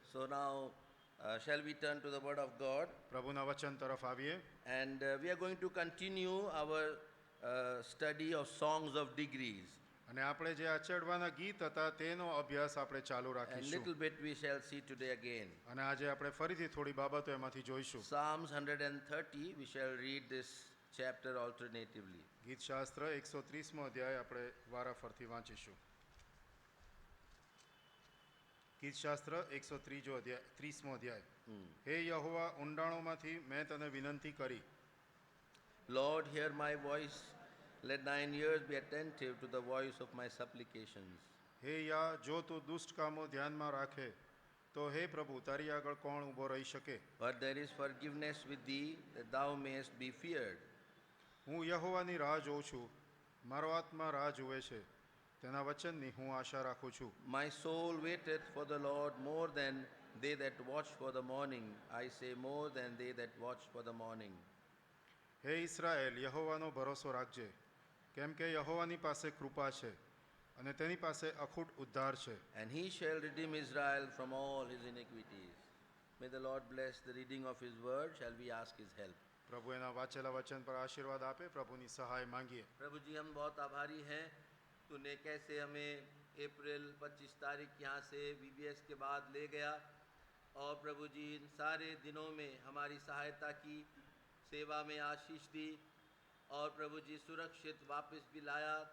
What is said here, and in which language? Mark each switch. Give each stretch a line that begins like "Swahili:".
English: So now, shall we turn to the Word of God?
Gujarati: પ્રભુના વચન તરફ આવીએ.
English: And we are going to continue our study of songs of degrees.
Gujarati: અને આપણે જે આ ચડવાના ગીત હતા તેનો અભ્યાસ આપણે ચાલુ
English: And
Gujarati: રાખીશું.
English: little bit we shall see today again.
Gujarati: અને આજે આપણે ફરીથી થોડી બાબતો એમાંથી જોઈશું.
English: Psalms 130, we shall read this chapter alternatively.
Gujarati: ગીતશાસ્ત્ર 130મો અધ્યાય આપણે વારાફરથી વાંચીશું. ગીતશાસ્ત્ર 130મો અધ્યાય. હે યહોવા, ઊંડાણોમાંથી મેં તને વિનંતી કરી.
English: Lord, hear my voice. Let thine ears be attentive to the voice of my supplications.
Gujarati: હે યા, જો તું દુષ્ટ કામો ધ્યાનમાં રાખે તો હે પ્રભુ તારી આગળ કોણ ઊભો રહી શકે?
English: But there is forgiveness with thee, that thou mayest be feared.
Gujarati: હું યહોવાની રાહ જોઉં છું, મારો આત્મા રાહ જુએ છે, તેના વચનની હું આશા રાખું છું.
English: My soul waiteth for the Lord more than they that watch for the morning. I say more than they that watch for the morning.
Gujarati: હે ઇસ્રાએલ, યહોવાનો ભરોસો રાખજે, કેમ કે યહોવાની પાસે કૃપા છે અને તેની પાસે અખૂટ ઉદ્ધાર છે.
English: And he shall redeem Israel from all his iniquities. May the Lord bless the reading of his word. Shall we ask his help?
Gujarati: પ્રભુ એના વાંચેલા વચન પર આશીર્વાદ આપે. પ્રભુની સહાય માંગીએ.
Hindi: प्रभु जी, हम बहुत आभारी हैं, तूने कैसे हमें अप्रैल 25 तारीख यहाँ से VBS के बाद ले गया, और प्रभु जी इन सारे दिनों में हमारी सहायता की, सेवा में आशीष दी, और प्रभु जी सुरक्षित वापस भी लाया.